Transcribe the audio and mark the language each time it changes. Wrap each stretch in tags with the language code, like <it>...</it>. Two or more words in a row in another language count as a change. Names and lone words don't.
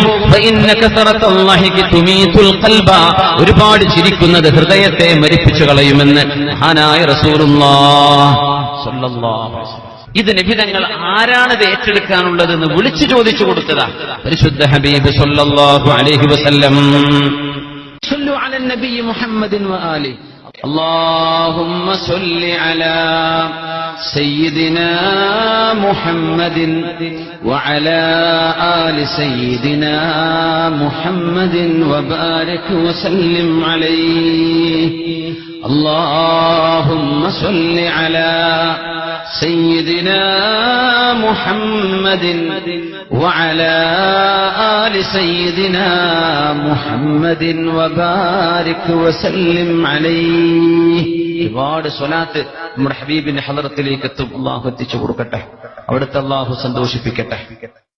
<ar>فإن كثرة الضحك تميت القلب,</ar> <ml>ഒരുപാട് ചിരിക്കുന്നത് ഹൃദയത്തെ മരിപ്പിച്ചു കളയുമെന്ന് മഹാനായ റസൂലുള്ളാഹി</ml> <ar>صلى الله عليه وسلم.</ar> <ml>ഇത് നബി തങ്ങൾ ആരാണിത് ഏറ്റെടുക്കാനുള്ളതെന്ന് വിളിച്ചു ചോദിച്ചു കൊടുത്തതാ പരിശുദ്ധ ഹബീബ്</ml> <ar>صلى الله عليه وسلم. صلوا على النبي محمد وآله. اللهم صل على سيدنا محمد وعلى آل سيدنا محمد وبارك وسلم عليه. اللهم صل على سيدنا محمد وعلى آل سيدنا محمد وبارك وسلم عليه.</ar> <ml>ഒരുപാട് സ്വലാത്ത് നമ്മുടെ ഹബീബിന്റെ ഹളറത്തിലേക്ക് എത്തും. അല്ലാഹു എത്തിച്ചു കൊടുക്കട്ടെ, അവിടുത്തെ അല്ലാഹു സന്തോഷിപ്പിക്കട്ടെ.</ml>